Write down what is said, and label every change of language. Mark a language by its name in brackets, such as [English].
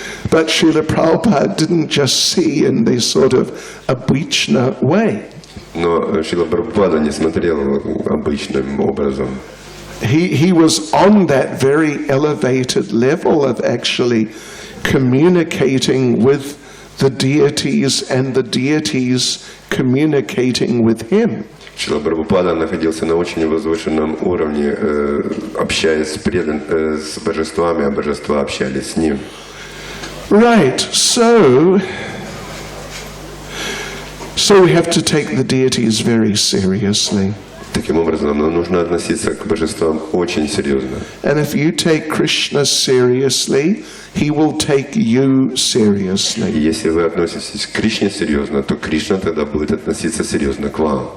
[English] But Srila Prabhupada didn't just see in this sort of abhichna way. [Russian] Но Шрила Прабхупада не смотрел обычным образом. [English] He was on that very elevated level of actually communicating with the deities and the deities communicating with him. [Russian] Шрила Прабхупада находился на очень возвышенном уровне, общаясь с божествами, а божества общались с ним. [English] Right, so we have to take the deities very seriously. [Russian] Таким образом, нам нужно относиться к божествам очень серьезно. [English] And if you take Krishna seriously, he will take you [Russian] И [English] seriously. [Russian] если вы относитесь к Кришне серьезно, то Кришна тогда будет относиться серьезно к вам.